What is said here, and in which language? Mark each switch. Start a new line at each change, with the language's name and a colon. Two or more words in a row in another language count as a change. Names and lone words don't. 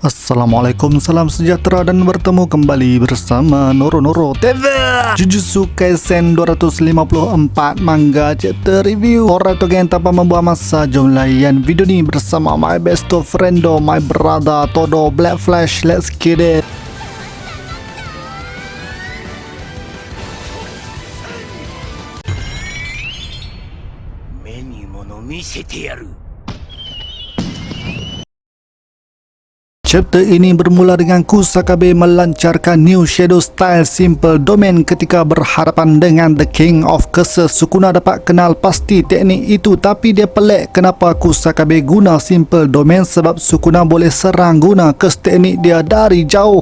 Malay: Assalamualaikum, salam sejahtera dan bertemu kembali bersama Noro TV.
English: Jujutsu Kaisen 254 manga chapter review.
Malay: Orang tu yang tanpa membuang masa, jom layan video ni bersama
English: my best friendo, my brother Todo Black Flash. Let's get it.
Japanese: 目に物見せてやる。
Malay: Chapter ini bermula dengan Kusakabe melancarkan New Shadow Style Simple Domain ketika berhadapan dengan The King of Curses. Sukuna dapat kenal pasti teknik itu, tapi dia pelik kenapa Kusakabe guna Simple Domain sebab Sukuna boleh serang guna curse teknik dia dari jauh.